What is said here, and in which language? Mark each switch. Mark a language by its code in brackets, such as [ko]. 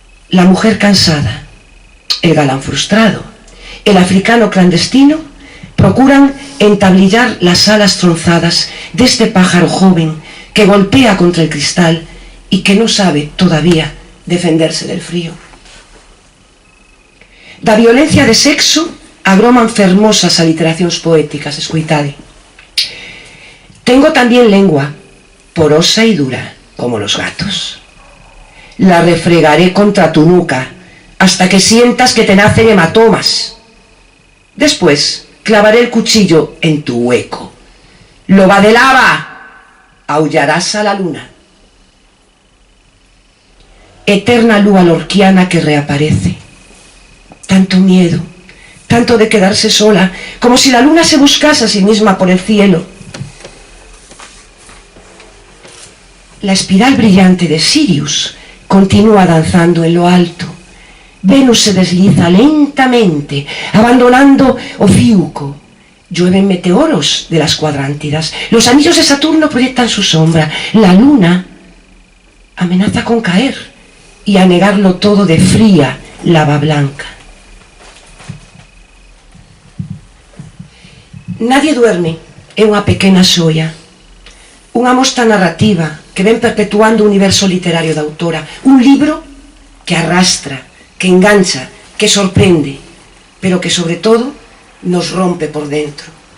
[es] La mujer cansada, el galán frustrado, el africano clandestino procuran entablillar las alas tronzadas de este pájaro joven que golpea contra el cristal y que no sabe todavía defenderse del frío. [gl] Da violencia de sexo agroman fermosas aliteracións poéticas, escoitade. [es] Tengo también lengua, porosa y dura, como los gatos. La refregaré contra tu nuca, hasta que sientas que te nacen hematomas. Después, clavaré el cuchillo en tu hueco. ¡Loba de lava! Aullarás a la luna. [gl] Eterna lúa lorquiana que reaparece. [es] Tanto miedo, tanto de quedarse sola, como si la luna se buscase a sí misma por el cielo. La espiral brillante de Sirius continúa danzando en lo alto. Venus se desliza lentamente, abandonando Ofiuco. Llueven meteoros de las cuadrántidas. Los anillos de Saturno proyectan su sombra. La luna amenaza con caer y anegarlo todo de fría lava blanca. [gl] Nadie duerme é unha pequena xoia, unha mostra narrativa que ven perpetuando o universo literario da autora, un libro que arrastra, que engancha, que sorprende, pero que sobre todo nos rompe por dentro.